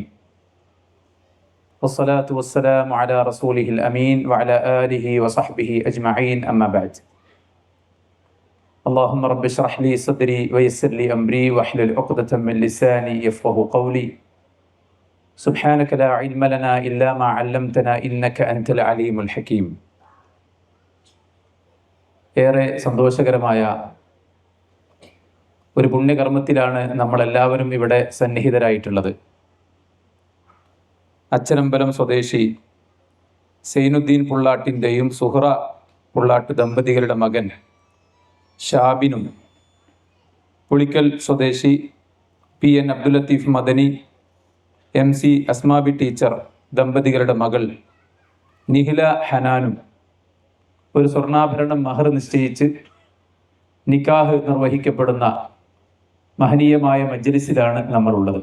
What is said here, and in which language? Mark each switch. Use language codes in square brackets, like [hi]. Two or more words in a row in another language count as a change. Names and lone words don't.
[ar] والصلاة والسلام على رسوله الأمين وعلى آله وصحبه أجمعين. أما بعد. اللهم رب اشرح لي صدري ويسر لي أمري واحلل عقدة من لساني يفقه قولي. سبحانك لا علم لنا إلا ما علمتنا إنك أنت العليم الحكيم. [ml] ഏറെ സന്തോഷകരമായ ഒരു പുണ്യകർമ്മത്തിലാണ് നമ്മളെല്ലാവരും ഇവിടെ സന്നിഹിതരായിട്ടുള്ളത്. അച്ചനമ്പലം സ്വദേശി സൈനുദ്ദീൻ പുള്ളാട്ടിൻ്റെയും സുഹറ പുള്ളാട്ട് ദമ്പതികളുടെ മകൻ ഷാബിനും, പുളിക്കൽ സ്വദേശി PN അബ്ദുൽ ലത്തീഫ് മദനി MC അസ്മാബി ടീച്ചർ ദമ്പതികളുടെ മകൾ നിഹില ഹനാനും ഒരു സ്വർണ്ണാഭരണം മഹർ നിശ്ചയിച്ച് നിക്കാഹ് നിർവഹിക്കപ്പെടുന്ന മഹനീയമായ മജ്ലിസിലാണ് നമ്മളുള്ളത്.